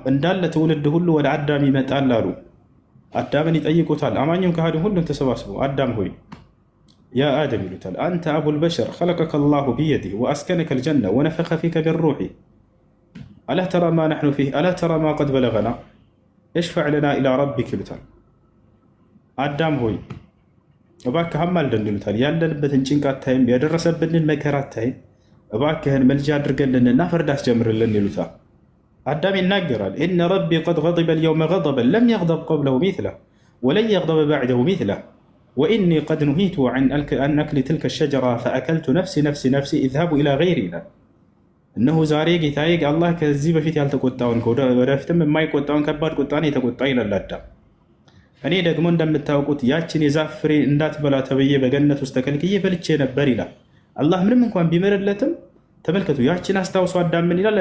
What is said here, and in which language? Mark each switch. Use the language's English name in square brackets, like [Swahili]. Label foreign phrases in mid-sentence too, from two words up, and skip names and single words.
[Amharic] እንዳለ ትውልድ ሁሉ ወደ አዳም ይመጣል አሉ። አዳምን ይጠይቁታል። አማኙም ከሃዲም ሁሉም ተሰባስበው አዳም ሆይ [Arabic] يا آدم [Amharic] ይሉታል። አንተ [Arabic] أبا البشر خلقك الله بيده وأسكنك الجنة ونفخ فيك من روحه ألا ترى ما نحن فيه ألا ترى ما قد بلغنا اشفع لنا إلى ربك [Amharic] ይሉታል። አዳም ሆይ እባክህ አማልደን ይሉታል። ያለንበትን ጭንቅ አታይም? ያደረሰብንን መከራ አታይም? እባክህን መልጃ አድርገልንና ፍርድ አስጀምርልን ይሉታል። አዳም ይናገራል። [Arabic] إن ربي قد غضب اليوم غضبا لم يغضب قبله مثله ولن يغضب بعده مثله وإني قد نهيت عن أكل تلك الشجرة فأكلت نفسي نفسي نفسي اذهبوا إلى غيري [Amharic] ይላል። እነሆ ዛሬ ጌታዬ አላህ ከዚህ በፊት ያልተቆጣውን ወደፊትም የማይቆጣውን ከባድ ቁጣን የተቆጣ ይላል አዳም። እኔ ደግሞ እንደምታውቁት ያችን የዛፍ ፍሬ እንዳትበላ ተብዬ በገነት ውስጥ ተከልክዬ በልቼ ነበር ይላል። አላህ ምንም እንኳን ቢምርለትም ተመልከቱ፣ ያችን አስታውሶ አዳም ምን ይላል?